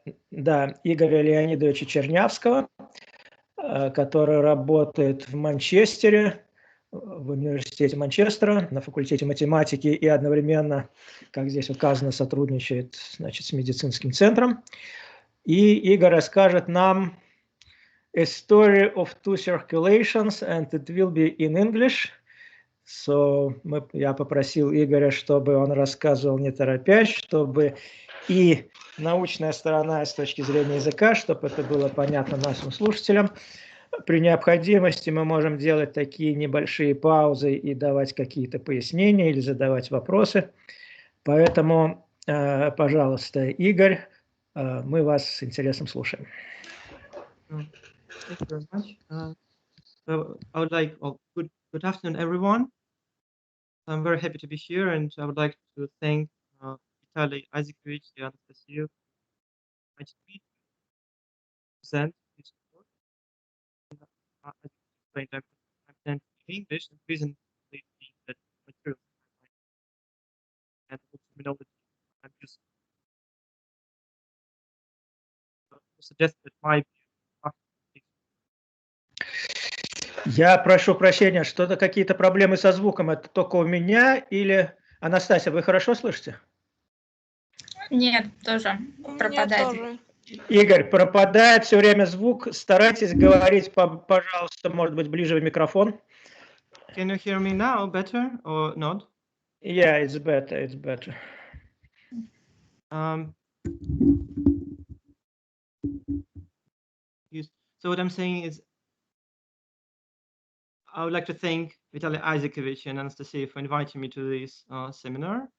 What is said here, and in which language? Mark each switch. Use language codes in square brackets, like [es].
[ru] Да, Игоря Леонидовича Чернявского, который работает в Манчестере, в университете Манчестера, на факультете математики и одновременно, как здесь указано, сотрудничает, значит, с медицинским центром. И Игорь расскажет нам [en] a story of two circulations, and it will be in English. [ru] So, я попросил Игоря, чтобы он рассказывал не торопясь, чтобы и научная сторона с точки зрения языка, чтобы это было понятно нашим слушателям. При необходимости мы можем делать такие небольшие паузы и давать какие-то пояснения или задавать вопросы. Поэтому, пожалуйста, Игорь, мы вас с интересом слушаем. [en] Thank you very much. So I would like, well, good afternoon, everyone. I'm very happy to be here, and I would like to thank Vitaly Isaacovich and Anastasiu for present this report. As explained, I'm presenting in English, and the reason is that materials and the terminology I'm using suggest that my view. [ru] Я прошу прощения, что-то какие-то проблемы со звуком. Это только у меня или... Анастасия, вы хорошо слышите? Нет, тоже пропадает. Тоже. Игорь, пропадает все время звук. Старайтесь говорить, пожалуйста, может быть, ближе в микрофон. [en] Can you hear me now better or not? Yeah, it's better, it's better. So what I'm saying is, I would like to thank Vitaly Isaacovich and Anastasia for inviting me to this seminar.